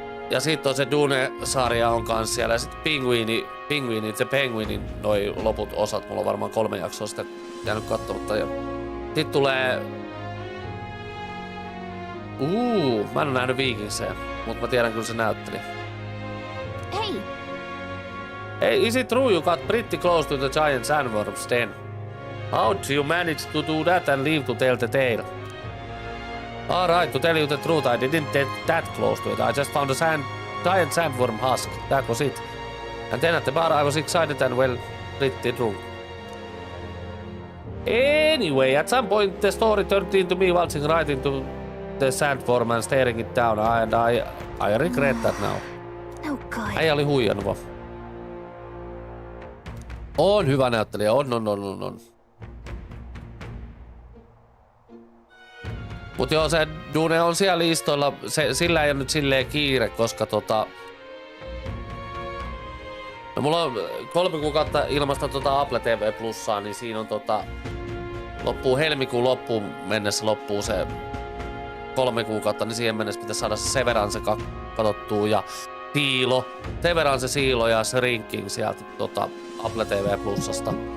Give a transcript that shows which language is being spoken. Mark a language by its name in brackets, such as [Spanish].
[Finnish] Ja sit on se Dune-sarja on kans siellä. Ja sit The Penguinin noi loput osat. Mulla on varmaan 3 jaksoa sitä jäänyt katsomatta. Ja sit tulee... mä en oo nähnyt Vikingsejä, mut mä tiedän kyllä se näytteli. [English] Hey! Hey, is it true you got pretty close to the giant sandworms then? How did you manage to do that and leave to tell the tale? Alright, to tell you the truth, I didn't get that close to it. I just found a giant sandworm husk. That was it. And then at the bar I was excited and, well, pretty drunk. Anyway, at some point the story turned into me waltzing right into the sandworm and staring it down, and I regret that now. No good. [Finnish] Äijä oli huijannut vaan. On hyvä näyttelijä, on. Mut joo, se Dune on siellä listoilla, sillä ei ole nyt silleen kiire, koska no mulla on 3 kuukautta ilmasta Apple TV Plussaa, niin siinä on loppuu helmikuun loppuun mennessä loppuu se 3 kuukautta, niin siihen mennessä pitäisi saada se Severance katsottua ja Severance Siilo ja Shrinking sieltä Apple TV Plusasta.